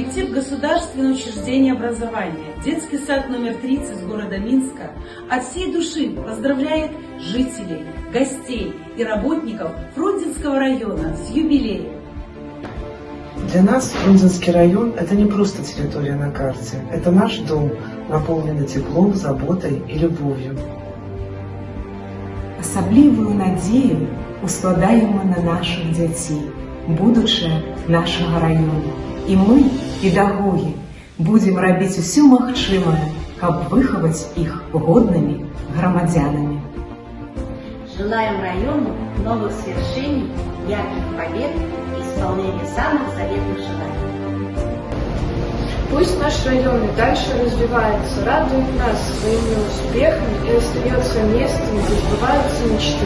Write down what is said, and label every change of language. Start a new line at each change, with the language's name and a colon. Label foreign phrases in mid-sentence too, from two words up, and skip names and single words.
Belarusian: государственное учреждение образования, детский сад номер 30 города Минска от всей души поздравляет жителей, гостей и работников Фрунзенского района с юбилеем. Для нас Фрунзенский район – это не просто территория на карте, это наш дом, наполненный теплом, заботой и любовью. Асаблівую надзею ускладаем мы на наших дзяцей, будучае нашага раёну. І мы, педагогі, будзем рабіць усё магчымае, каб выхаваць іх годнымі грамадзянамі.
Russian: Желаем району новых свершений, ярких побед и исполнения самых заветных желаний. Пусть наш район и дальше развивается, радует нас своими успехами и остается местом, где сбываются мечты.